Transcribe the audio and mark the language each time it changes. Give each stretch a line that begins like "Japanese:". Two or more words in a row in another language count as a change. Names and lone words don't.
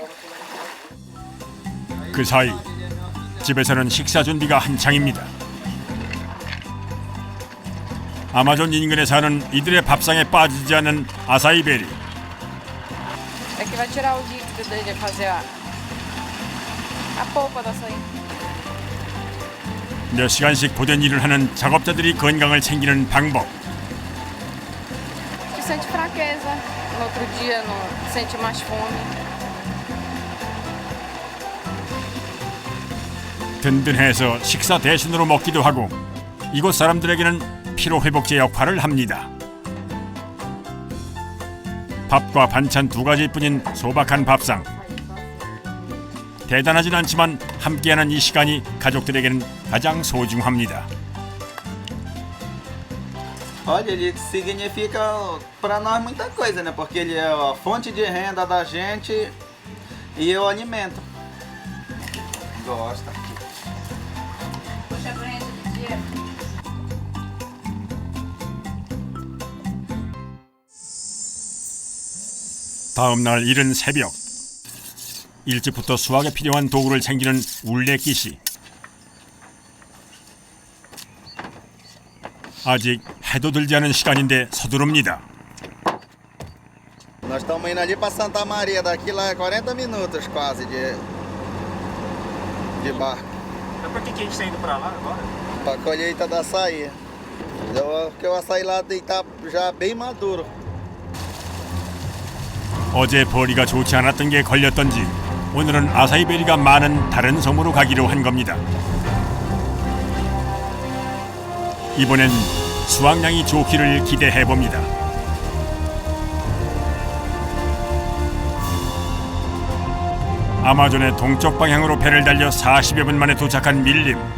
Korean: 그 사이 집에서는 식사 준비가 한창입니다. 아마존 인근에 사는 이들의 밥상에 빠지지 않는 아사이베리.
Portuguese: É que vai tirar o líquido dele, fazer a polpa da açaí.
Korean: 몇 시간씩 고된 일을 하는 작업자들이 건강을 챙기는 방법.
Portuguese: Que sente fraqueza, no outro dia não sente mais fome.
Korean: 든든해서 식사 대신으로 먹기도 하고 이곳 사람들에게는 피로회복제 역할을 합니다. 밥과 반찬 2가지뿐인 소박한 밥상. 대단하진 않지만 함께하는 이 시간이 가족들에게는 가장 소중합니다.
Portuguese: Olha, ele significa para nós muita coisa, né? Porque ele é a fonte de renda da gente e o alimento. Gosta. Puxa, Brenda, de dia.
Korean: 다음 날 이른 새벽. 일찍부터 수확에 필요한 도구를 챙기는 울레끼 씨. 아직 해도 들지 않은 시간인데 서두릅니다.
Portuguese: Nós estamos indo ali para Santa Maria, daqui lá é 40 minutos quase de barco. Mas por que a gente está indo para lá agora? Para a colheita da açaí. Porque o açaí lá está já bem maduro.
Korean: 어제 벌이가 좋지 않았던 게 걸렸던지 오늘은 아사이베리가 많은 다른 섬으로 가기로 한 겁니다. 이번엔 수확량이 좋기를 기대해 봅니다. 아마존의 동쪽 방향으로 배를 달려 40여 분 만에 도착한 밀림.